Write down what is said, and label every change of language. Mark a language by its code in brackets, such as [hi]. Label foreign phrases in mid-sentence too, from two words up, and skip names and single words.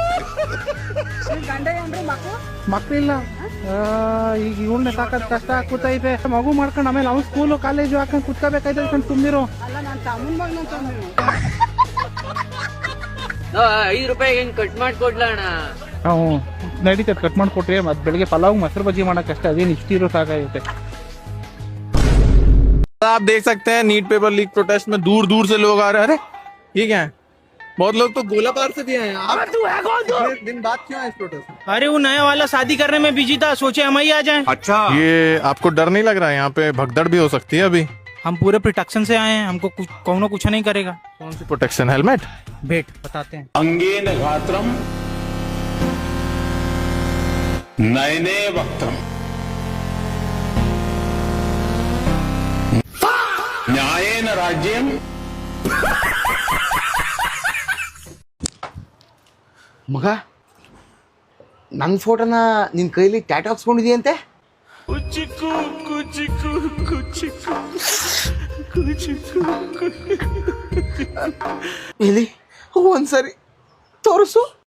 [kn] ಮಕ್ಳಿಲ್ಲ. ಈಗ ಇವಳನ್ನ ಸಾಕೋದ್ ಕಷ್ಟ ಕೂತೈತೆ. ಮಗು ಮಾಡ್ಕೊಂಡು ಆಮೇಲೆ ಅವ್ನು [en] school college [kn] ಹಾಕೊಂಡು ಕುತ್ಕೋಬೇಕಾಯ್ತು. ಸುಮ್ನಿರು. 5 ರೂಪಾಯಿಗೆ ಕಟ್ ಮಾಡ್ಕೊಡ್ಲ ಅಣ್ಣ? ಹ್ಞೂ ನಡೀತದೆ, ಕಟ್ ಮಾಡಿಕೊಟ್ರೆ. ಮತ್ತೆ ಬೆಳಿಗ್ಗೆ ಪಲಾವ್ ಮೊಸರು ಬಜ್ಜಿ ಮಾಡಕ್ಕಷ್ಟೇ. ಅದೇನು ಇಷ್ಟಿರೋ ಸಾಕಾಗುತ್ತೆ. [hi] आप देख सकते हैं नीट पेपर लीक प्रोटेस्ट में दूर दूर से लोग आ रहे हैं। अरे ये क्या है? बहुत लोग तो गोला बार से भी हैं। दिन बाद क्यों है इस प्रोटेस्ट? अरे वो नया वाला शादी करने में बिजी था, सोचे हम ही आ जाएं। अच्छा, ये आपको डर नहीं लग रहा है? यहाँ पे भगदड़ भी हो सकती है अभी। हम पूरे प्रोटेक्शन से आए हैं, हमको कुछ नहीं करेगा। कौन सी प्रोटेक्शन? हेलमेट? वेट बताते हैं। [sa] अंगेन घात्रम नयने वक्त्रम न्यायेन राज्यम। [kn] ಮಗ ನನ್ನ ಫೋಟೋನ ನಿನ್ ಕೈಲಿ ಟ್ಯಾಟೂ ಹಾಕ್ಸ್ಕೊಂಡಿದೀಯಂತೆ? ಎಲ್ಲಿ ಒಂದ್ಸರಿ ತೋರಿಸು.